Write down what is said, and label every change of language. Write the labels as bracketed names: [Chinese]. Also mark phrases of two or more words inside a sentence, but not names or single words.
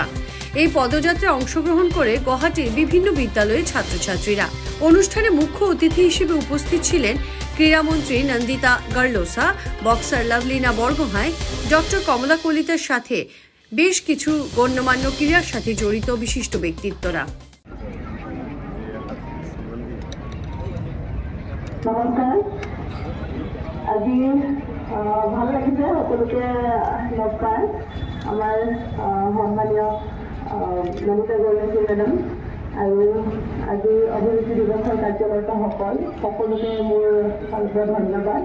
[Bangla] এই পদযাত্রায় অংশগ্রহণ করে গুয়াহাটির বিভিন্ন বিদ্যালয়ের ছাত্রছাত্রীরা। অনুষ্ঠানে মুখ্য অতিথি হিসেবে উপস্থিত ছিলেন ক্রীড়ামন্ত্রী নন্দিতা গার্লোসা, বক্সার লাভলিনা বরগোহাঁই, ডক্টর কমলা কলিতার সাথে বেশ কিছু গণ্যমান্য ক্রীড়ার সাথে জড়িত বিশিষ্ট ব্যক্তিত্বরা। [Assamese] নমস্কাৰ। আজি ভাল লাগিছে সকলোকে লগ পাই। আমাৰ সন্মানীয় নন্দিতা গাৰ্লোসা মেডাম আৰু আজি অভিৰুচি দিৱসৰ কাৰ্যকৰ্তাসকল সকলোকে মোৰ ফালৰ ধন্যবাদ।